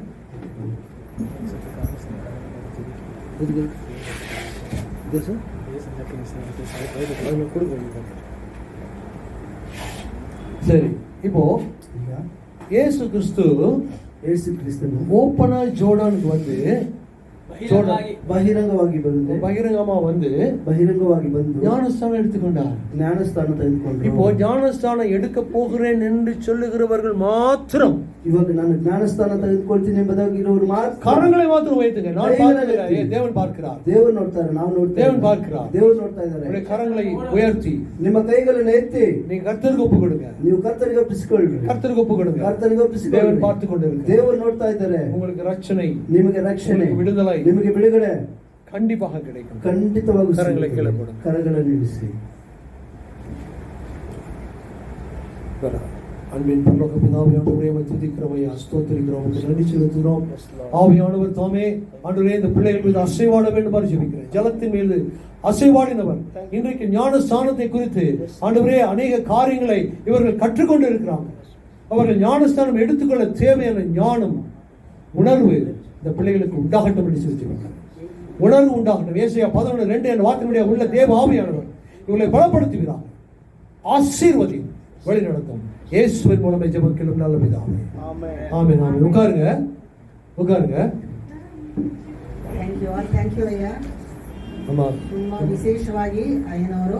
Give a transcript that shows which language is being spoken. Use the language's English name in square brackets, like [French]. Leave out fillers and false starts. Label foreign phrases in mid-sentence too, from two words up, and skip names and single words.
[Tamil] சரி, இப்போ இயேசு கிறிஸ்து ஓப்பனா ஜோர்டானுக்கு வந்து [Kannada] ಬಹಿರಂಗವಾಗಿ ಬಂದು [Tamil] ஞானஸ்தானம் எடுத்துக்கொண்டார். [Kannada] ಜ್ಞಾನಸ್ಥಾನ ತೆಗೆದುಕೊಂಡರು. [Tamil] இப்போ ஞானஸ்தானம் எடுக்க போகிறேன் என்று சொல்லுகிறவர்கள் மாத்திரம், [Kannada] ಇವಾಗ ನಾನು ಜ್ಞಾನಸ್ಥಾನ ತೆಗೆದುಕೊಳ್ತೀನಿ ಎಂಬುದಾಗಿರೋರು ಮಾತ್ರ [Tamil] கரங்களை மாத்திரம் வைத்துங்க. நான் பார்க்கிறேன், தேவன் பார்க்கிறார், [Kannada] ದೇವರು ನೋಡ್ತಾರೆ, ನಾವು ನೋಡ್ತೇವೆ, [Tamil] தேவன் பார்க்கிறார், [Kannada] ದೇವರು ನೋಡ್ತಾ ಇದ್ದಾರೆ. [Tamil] உங்களுடைய கரங்களை உயர்த்தி [Kannada] ನಿಮ್ಮ ಕೈಗಳನ್ನು ಎತ್ತಿ [Tamil] நீங்க கர்த்தருக்கு ஒப்பு கொடுங்க, [Kannada] ನೀವು ಕರ್ತನಿಗೆ ಒಪ್ಪಿಸಿಕೊಳ್ಳಿ, [Tamil] கர்த்தருக்கு ஒப்பு கொடுங்க. [Kannada] ಕರ್ತನಿಗೆ ಒಪ್ಪಿಸಿಕೊಳ್ಳಿ. [Tamil] தேவன் பார்த்து கொண்டிருக்கிறார், [Kannada] ದೇವರು ನೋಡ್ತಾ ಇದ್ದಾರೆ. [Tamil] உங்களுக்கு ரட்சனை, [Kannada] ನಿಮಗೆ ರಕ್ಷಣೆ, [Tamil] விடுதலை [Kannada] ನಿಮಗೆ ಬಿಡುಗಡೆ [Tamil] கண்டிப்பாக கிடைக்கும். [Kannada] ಖಂಡಿತವಾಗಿ [Tamil] ಕರங்களை ಕೀழே போடுங்க, [Kannada] ಕರಗಳನ್ನು ಇಳಿಸಿ. [Tamil] அன்பின் பரலோக பிதாவே, ஆண்டவரே உம்மை துதிக்கிறோம் ஐயா, ஸ்தோத்திரிக்கிறோம், உமக்கு நன்றி செலுத்துகிறோம். ஆவியானவர் தாமே ஆண்டவரே இந்த பிள்ளைகள் மீது அசைவாட வேண்டும் ஜெபிக்கிறேன். ஜலத்தின் மீது அசைவாடினவர் இன்றைக்கு ஞான ஸ்தானத்தை குறித்து ஆண்டவரே அநேக காரியங்களை இவர்கள் கற்றுக்கொண்டு இருக்கிறாங்க. அவர்கள் ஞானஸ்தானம் எடுத்துக்கொள்ள தேவையான ஞானம், உணர்வு இந்த பிள்ளைகளுக்கு உண்டாகட்டும் என்று சொல்லியிருக்கிறார். உணர்வு உண்டாகட்டும். ஏசாயா 11:2 என்ற வார்த்தையுடைய உள்ள தேவ ஆவியானவர் இவர்களை பலப்படுத்துகிறார், ஆசீர்வதி வழி நடத்தும். இயேசுவின் மூலமே ஜெபிக்கிறோம் நல்ல பிதாவே, ஆமென், ஆமென். உட்காருங்க. [English] thank you ಅಯ್ಯ. [Tamil] ஆமா, [Kannada] ತುಂಬಾ ವಿಶೇಷವಾಗಿ ಅಯ್ಯನವರು